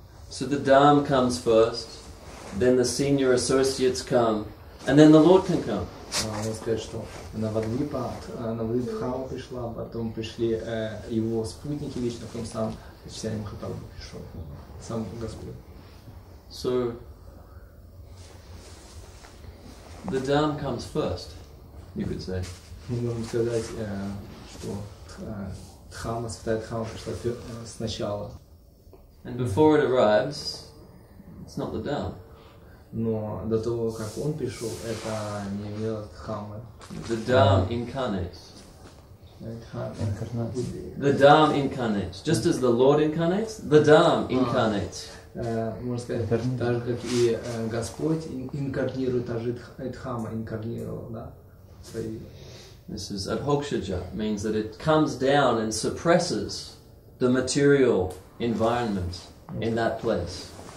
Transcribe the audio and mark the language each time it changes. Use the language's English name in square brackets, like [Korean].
[English] So the Dham comes first, then the senior associates come, and then the Lord can come. [Russian] Можно сказать, что Навадвипхама пришла, потом пришли его спутники вечно, потом сам Чайтанья Махапрабху пришел, сам Господь. [English] So the Dham comes first, you could say. [Russian] Мы можем сказать, что Дхама, Святая Дхама пришла сначала. [English] And before it arrives, it's not the Dham. [Russian] Но до того, как он пришел, это не являлось Дхамой. [English] The Dham incarnates. The Dham incarnates. Just as the Lord incarnates, the Dham incarnates. [Russian] Можно сказать, так же, как и Господь инкарнирует, так же Дхама инкарнировал, да? [English] This is adhokshaja, means that it comes down and suppresses the material environment in that place.